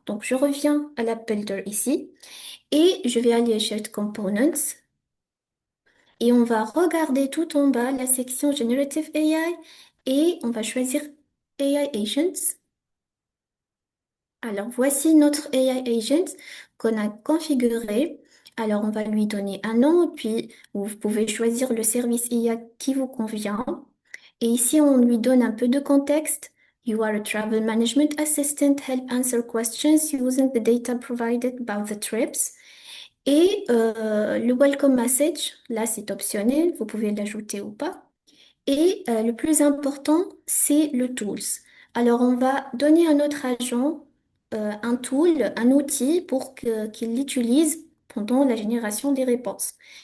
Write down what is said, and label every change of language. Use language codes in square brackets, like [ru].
[fr] Donc je reviens à l'app builder ici et je vais aller à shared components et on va regarder tout en bas la section generative AI et on va choisir AI agents. Alors, voici notre AI agent qu'on a configuré. Alors, on va lui donner un nom, puis vous pouvez choisir le service IA qui vous convient. Et ici, on lui donne un peu de contexte. [en] You are a travel management assistant. Help answer questions using the data provided by the trips. [fr] Et le welcome message, là, c'est optionnel. Vous pouvez l'ajouter ou pas. Et le plus important, c'est le tools. Alors, on va donner à notre agent un tool, un outil pour qu'il l'utilise pendant la génération des réponses.